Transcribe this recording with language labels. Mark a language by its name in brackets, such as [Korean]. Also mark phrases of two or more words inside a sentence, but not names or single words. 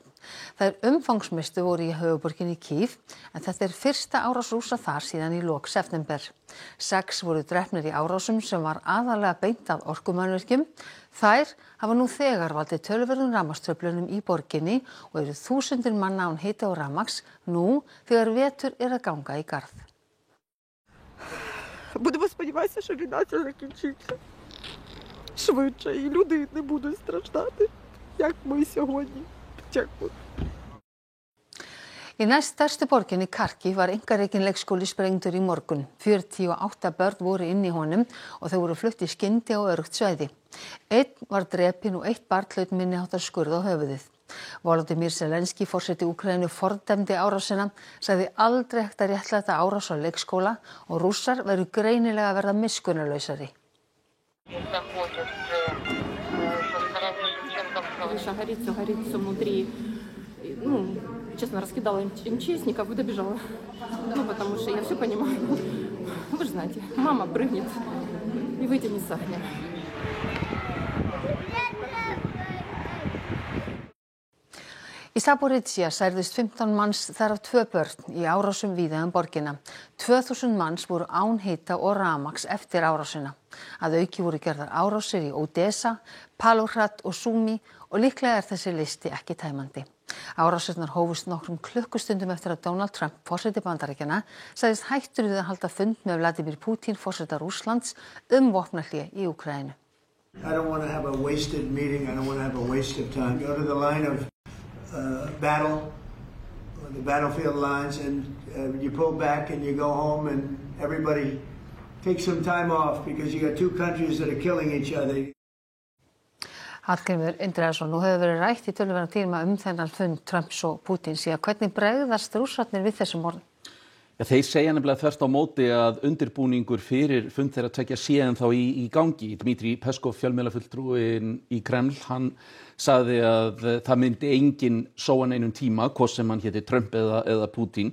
[Icelandic] Þær umfangsmestu voru í höfuðborginni Kyiv, en þetta fyrsta árás Rússa þar síðan í lok september. 6 voru drepnir í árásum sem var aðallega beint að orkumannvirkjum. Þær hafa nú þegar valdið töluverðum rafmagnstruflunum í borginni og eru þúsundir manna án hita og rafmagns nú þegar vetur að ganga í garð. [Ukrainian] Будемо сподіватися, що війна ця закінчиться швидше і люди не будуть страждати, як ми сьогодні. Дякую. [Icelandic] Í næststærstu borginni Kharkiv var einkarekinn leikskóli sprengdur í morgun. 48 börn voru inni í honum og þau voru flutt í skyndi á öruggt svæði. 1 var drepinn og 1 barn hlaut minniháttar skurð á höfuðið. Volodymyr Zelensky, forseti Úkraínu, fordæmdi árásina, sagði aldrei hægt að réttlæta árás á leikskóla og Rússar væru greinilega að verða miskunnarlausari. [Russian] Честно, раскидала МЧСников и добежала. Потому что я все понимаю. Вы же знаете, мама прыгнет и вытянет с огня. [Icelandic] Í Zaporizhzhia særðust 15 manns, þar af 2 börn, í árásum víða borgina. 2000 manns voru án hita og rafmagns eftir árásina. Að auki voru gerðar árásir í Odessa, Pálóhrad og Súmi og líklega þessi listi ekki tæmandi. Árásirnar hófust nokkrum klukkustundum eftir að Donald Trump, forseti Bandaríkjanna, sagðist hættur við að halda fund með Vladimir Putin, forseta Rússlands, vopnahlé í Úkraínu. [English] I don't want to have a wasted meeting. I don't want to have a waste of time. Go to the line of battle, the battlefield lines, and you pull back and you go home and everybody takes some time off because you got two countries that are killing each other. [Icelandic] Hallgrímur Indriðason, nú hefur verið rætt í töluverðan tíma þennan fund Trumps og Pútíns. Hvernig bregðast Rússarnir við þessum orðum? Ja, þeir segja nefnilega þvert á móti að undirbúningur fyrir fund þeirra tveggja sé ennþá í gangi. Dmitri Peskov, fjölmiðlafulltrúinn í Kreml, hann sagði að það myndi enginn sóa neinum tíma, hvort sem hann héti Trump eða Pútín.